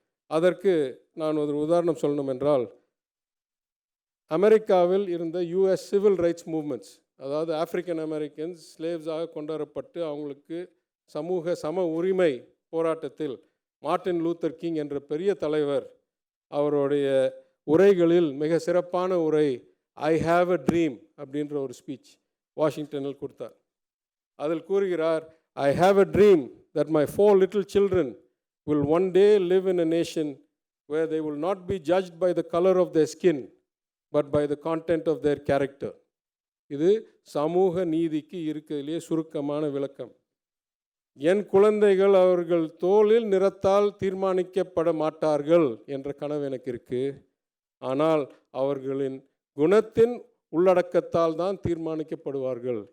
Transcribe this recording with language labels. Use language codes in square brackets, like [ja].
[ta] அதற்கு நான் ஒரு உதாரணம் சொல்லணும் என்றால், அமெரிக்காவில் இருந்த யூஎஸ் சிவில் ரைட்ஸ் மூவ்மெண்ட்ஸ், அதாவது ஆப்பிரிக்கன் அமெரிக்கன்ஸ் ஸ்லேவ்ஸாக கொண்டுவரப்பட்டு அவங்களுக்கு சமூக சம உரிமை போராட்டத்தில் மார்ட்டின் லூத்தர் கிங் என்ற பெரிய தலைவர் அவருடைய உரைகளில் மிக சிறப்பான உரை [en] I have a dream [ta] அப்படின்ற ஒரு ஸ்பீச் வாஷிங்டனில் கொடுத்தார். அதில் கூறுகிறார், [en] I have a dream that my 4 little children will one day live in a nation where they will not be judged by the color of their skin but by the content of their character. [ta] இது சமூக நீதிக்கு இருக்கிறதுலே சுருக்கமான விளக்கம். என் குழந்தைகள் அவர்கள் தோலில் நிறத்தால் தீர்மானிக்கப்பட மாட்டார்கள் என்ற கனவு எனக்கு இருக்கு. ஆனால் அவர்களின் குணத்தின் உள்ளடக்கத்தால் தான் தீர்மானிக்கப்படுவார்கள்.